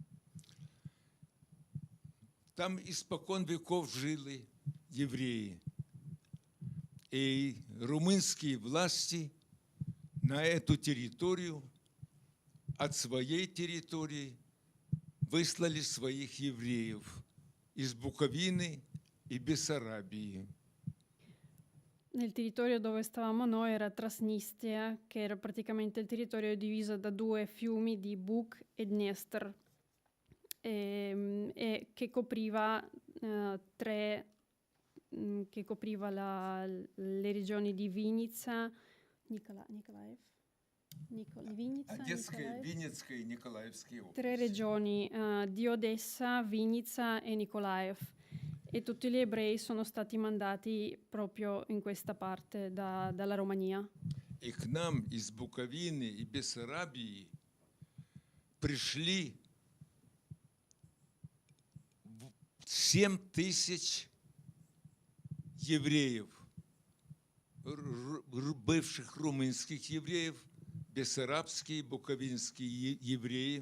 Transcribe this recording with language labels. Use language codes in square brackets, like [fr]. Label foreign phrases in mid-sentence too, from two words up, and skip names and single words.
[ru] Там испокон веков жили евреи. И румынские власти на эту территорию от своей территории выслали своих евреев из Буковины и Бессарабии. [it] Nel territorio dove stavamo noi era Transnistria, che era praticamente il territorio diviso da 2 fiumi di Bug e Dniester, e che copriva le regioni di Vinica, Nikolaev, [ru] Одесская, Винницкая и Николаевская области. [it] 3 regioni di Odessa, Vinica e Nikolaev. E tutti gli ebrei sono stati mandati proprio in questa parte dalla Romania. [ru] И к нам из Буковины и Бессарабии пришли 7 тысяч евреев, бывших румынских евреев, бессарабские, буковинские евреи.